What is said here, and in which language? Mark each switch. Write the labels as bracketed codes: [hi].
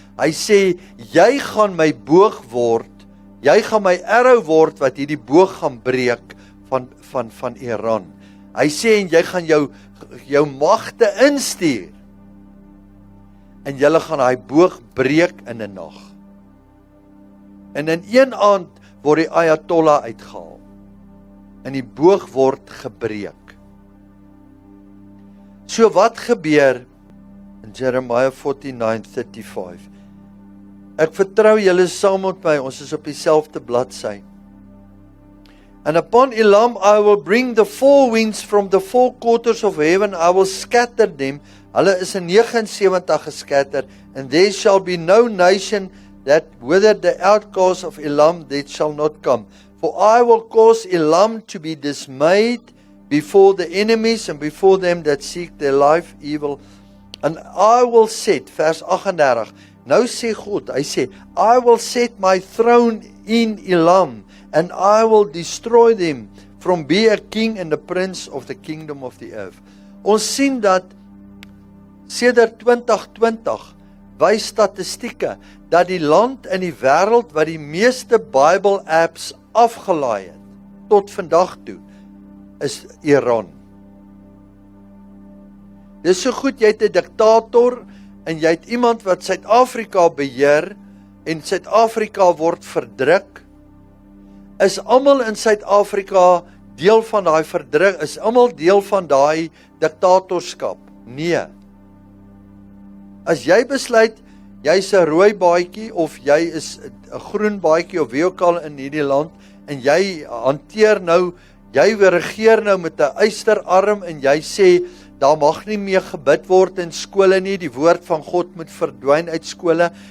[af] Hy sê, jy gaan my boog word. Jy gaan my arrow word wat hierdie boog gaan breek van Iran. Hy sê, en jy gaan jou magte instuur. En julle gaan daai boog breek in 'n nag. En in een aand word die Ayatollah uitgehaal. En die boog word gebreek. So wat gebeur in Jeremiah 49:35? Ek vertrou julle saam met my, ons is op dieselfde bladsy. [en] And upon Elam I will bring the four winds from the four quarters of heaven, I will scatter them. [af] Hulle is in 79 geskatter, [en] and there shall be no nation that whether the outcast of Elam that shall not come. For I will cause Elam to be dismayed before the enemies and before them that seek their life evil. And I will set, [af] vers 38, nou sê God, hy sê, [en] I will set my throne in Elam, and I will destroy them from be a king and the prince of the kingdom of the earth. [af] Ons sien dat sedert 2020 wys statistieke dat die land in die wêreld wat die meeste Bible apps afgelaai het tot vandag toe is Iran. Dis so goed, jy het 'n diktator en jy het iemand wat Suid-Afrika beheer en Suid-Afrika word verdruk. Is almal in Suid-Afrika deel van daai verdruk? Is almal deel van daai diktatorskap? Nee. As jy besluit jy's 'n rooi baadjie of jy is 'n groen baadjie of wie ook al in hierdie land en jy hanteer nou, jy regeer nou met 'n ysterarm en jy sê daar mag nie meer gebid word in skole nie, die woord van God moet verdwyn uit skole.